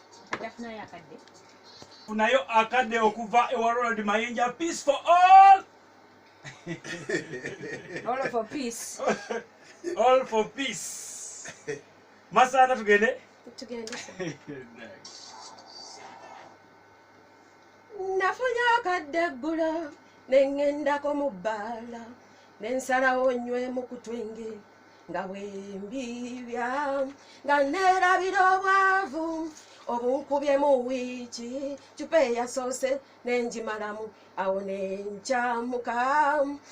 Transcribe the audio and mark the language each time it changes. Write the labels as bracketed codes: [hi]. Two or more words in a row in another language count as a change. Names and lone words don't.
[lg] Kati afunayo akadde? Funayo akadde okuva ewa Ronald Mayinja, [en] peace for all. All for peace. All for peace. [lg] Masana tugende? Tugende, sir. Nice. Nafunye akadde eggulo, ne ngendako mu bbaala, ne nsalawo nnywe mu kutwenge, nga bwe mbibya, nga neerabira obwavu, obunkubye mu wiiki, cupa eyasoose ne ngimalamu, awo ne nkyamuka.